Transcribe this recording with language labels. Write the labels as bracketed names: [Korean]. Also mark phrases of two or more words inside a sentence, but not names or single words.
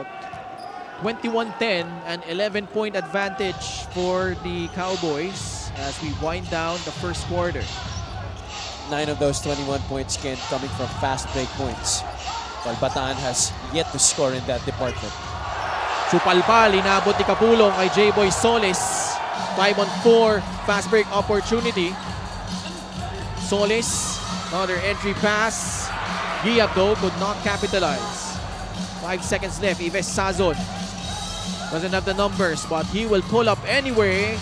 [English] 21-10, an 11-point advantage for the Cowboys as we wind down the first quarter. 9 of those 21 points coming from fast break points, while Bataan has yet to score in that department. [Filipino] Supalpal, inabot ni Kapulong kay J-Boy Solis. [English] 5-on-4, fast break opportunity. Solis, another entry pass. Giab though could not capitalize. 5 seconds left, Ives Sazon doesn't have the numbers, but he will pull up anyway.